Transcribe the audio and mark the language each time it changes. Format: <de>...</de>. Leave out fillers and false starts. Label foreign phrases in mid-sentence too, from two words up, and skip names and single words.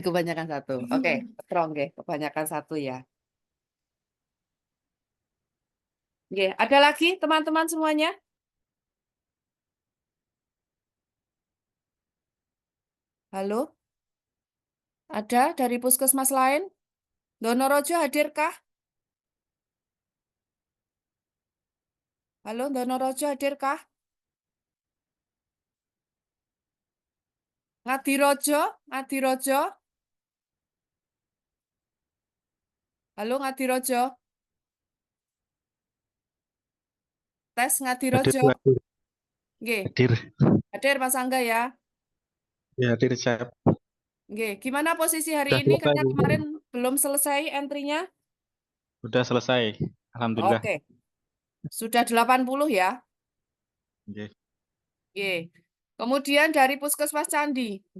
<id>Kebanyakan 1. Oke, Ketro nggih, kebanyakan 1 ya. Nggih, ada lagi teman-teman semuanya? Halo? Ada dari puskesmas lain? Donorojo hadirkah? Halo, Donorojo hadirkah? Ngadirojo? Ngadirojo? Halo, Ngadirojo? Tes Ngadirojo? Hadir, Nggih, hadir, hadir Mas Angga ya? ya hadir siap. Nggih, gimana posisi hari Sudah ini? selesai, Karena Bu. kemarin belum selesai entry-nya. Sudah selesai, alhamdulillah. Oke. Sudah 80 ya? Oke. Nggih. Kemudian dari Puskesmas Candi.</id>